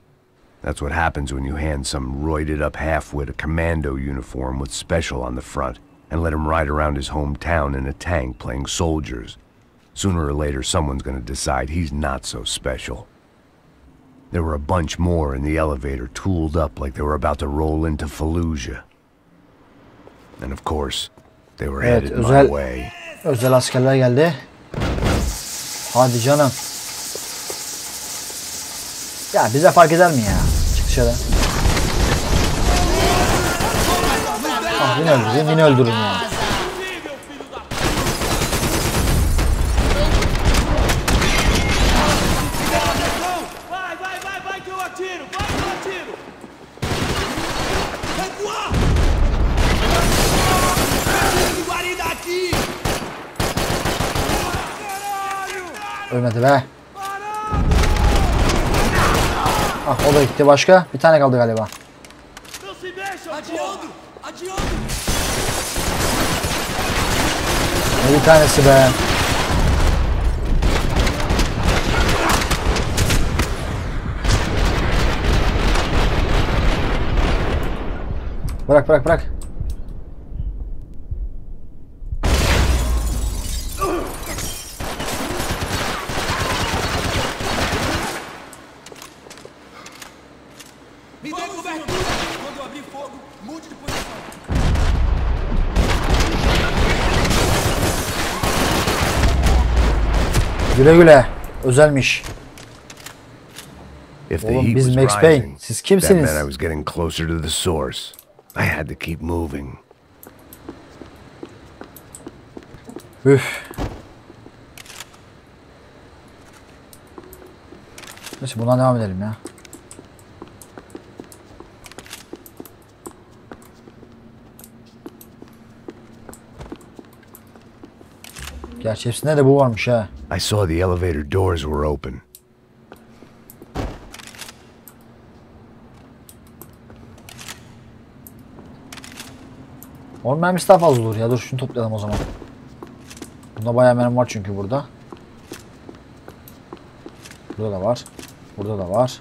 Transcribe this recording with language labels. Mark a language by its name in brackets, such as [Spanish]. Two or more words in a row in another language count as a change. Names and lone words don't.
[English] That's what happens when you hand some roided-up half-wit a commando uniform with special on the front and let him ride around his hometown in a tank playing soldiers. Sooner or later, someone's gonna decide he's not so special. There were a bunch more in the elevator, tooled up like they were about to roll into Fallujah. And of course, they were [Turkish] Evet, [English] headed my way. [Turkish] özel askerler geldi. Hadi canım. Ya bize fark eder mi ya? Çık dışarı. Yine öldüreyim, yine öldürün yani. [Portuguese] Vai que eu atiro! Vai que eu atiro! Recuar! Guarida aqui! [Turkish] Ölmedi be. Ah, o da gitti. Başka? Bir tane kaldı galiba. [Portuguese] Não se mexa! Adiando! Adiando! [Turkish] Bir tanesi be. Bırak bırak bırak. [Portuguese] Me dê cobertura! Quando eu abrir fogo, mude de posição! [Turkish] Güle güle. Özelmiş. [English] If the [Turkish] Oğlum [English] heat [Turkish] biz [English] was Max Payne. rising, [Turkish] Siz [English] that [Turkish] kimsiniz? meant I was getting closer to the source. I had to keep moving. Üf. Neyse bundan devam edelim ya. Gerçi hepsinde de bu varmış ha. [English] I saw the elevator doors were open. [Turkish] Onun mermisi daha fazla olur ya. Dur şunu toplayalım o zaman. Bunda bayağı mermi var çünkü burada. Burada da var. Burada da var.